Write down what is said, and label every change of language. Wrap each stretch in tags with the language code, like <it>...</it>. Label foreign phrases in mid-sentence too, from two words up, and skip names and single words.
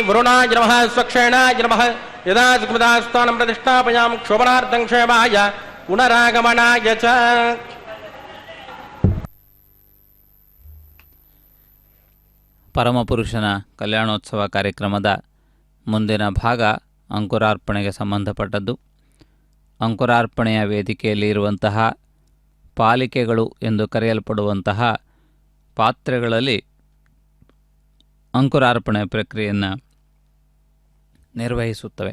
<sa>वरुणाय नमः स्वक्षेणाय नमः यदा सुकृतास्थानं प्रतिष्ठापयामि क्षोभनार्थं क्षेमाय पुनरागमनाय च।</sa> <kn>ಪರಮಪುರುಷನ ಕಲ್ಯಾಣೋತ್ಸವ ಕಾರ್ಯಕ್ರಮದ ಮುಂದಿನ ಭಾಗ ಅಂಕುರಾರ್ಪಣೆಗೆ ಸಂಬಂಧಪಟ್ಟದ್ದು. ಅಂಕುರಾರ್ಪಣೆಯ ವೇದಿಕೆಯಲ್ಲಿ ಇರುವಂತಹ ಪಾಲಿಕೆಗಳು ಎಂದು ಕರೆಯಲ್ಪಡುವಂತಹ ಪಾತ್ರೆಗಳಲ್ಲಿ ಅಂಕುರಾರ್ಪಣೆ ಪ್ರಕ್ರಿಯೆಯನ್ನು ನಿರ್ವಹಿಸುತ್ತವೆ.</kn>